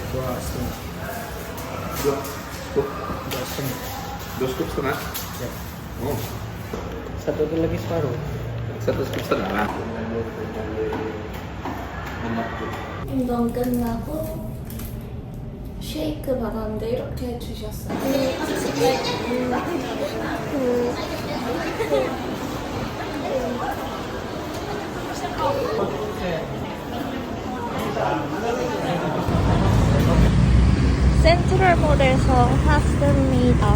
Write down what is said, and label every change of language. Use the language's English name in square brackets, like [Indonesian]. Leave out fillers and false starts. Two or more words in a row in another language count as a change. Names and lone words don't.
[Malay] Dua scoop. Dua setengah. 2,5 scoop. Oh, Satu lagi separuh. 1,5 scoop. Nah. [Korean] 운동 끝나고 쉐이크 받았는데 이렇게 주셨어요. 센트럴몰에서 샀습니다.